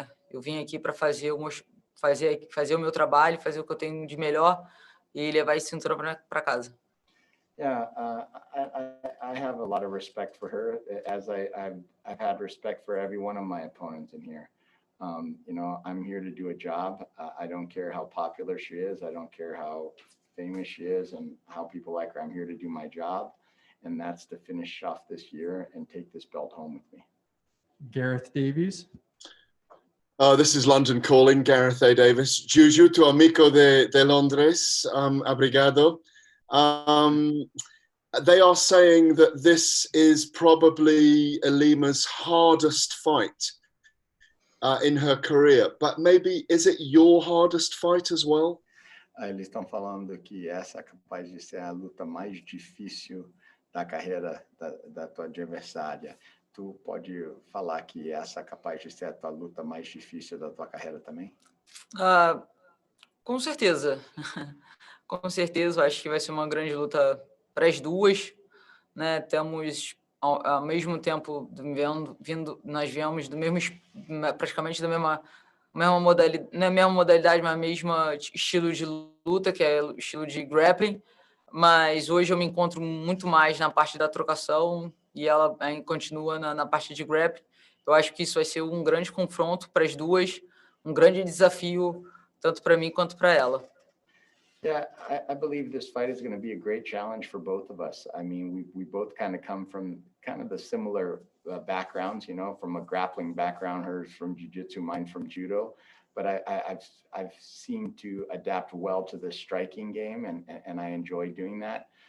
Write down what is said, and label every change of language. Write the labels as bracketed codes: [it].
[pt] Eu vim aqui para fazer o meu trabalho, fazer o que eu tenho de melhor e levar esse cinturão para casa. [en] Yeah, I have a lot of respect for her, as I've had respect for every one of my opponents in here. I'm here to do a job. I don't care how popular she is. I don't care how famous she is and how people like her. I'm here to do my job, and that's to finish off this year and take this belt home with me. Gareth Davies. This is London calling, Gareth A. Davis. Juju, [es] tu amigo de Londres. [en] Obrigado. They are saying that this is probably ILIMA's hardest fight in her career, but maybe is it your hardest fight as well? [pt] Eles estão falando que essa é capaz de ser a luta mais difícil da carreira da tua adversária. Tu pode falar que essa é capaz de ser a tua luta mais difícil da tua carreira também? Com certeza. Com certeza, acho que vai ser uma grande luta para as duas, né? Temos ao mesmo tempo nós viemos praticamente da mesma não é a mesma modalidade, mas mesmo estilo de luta, que é o estilo de grappling. Mas hoje eu me encontro muito mais na parte da trocação e ela continua na parte de grappling. Eu acho que isso vai ser um grande confronto para as duas, um grande desafio tanto para mim quanto para ela. [en] Yeah, I believe this fight is going to be a great challenge for both of us. I mean, we both kind of come from kind of the similar backgrounds, you know, from a grappling background, hers from jiu-jitsu, mine from judo. But I've seemed to adapt well to the striking game, and I enjoy doing that.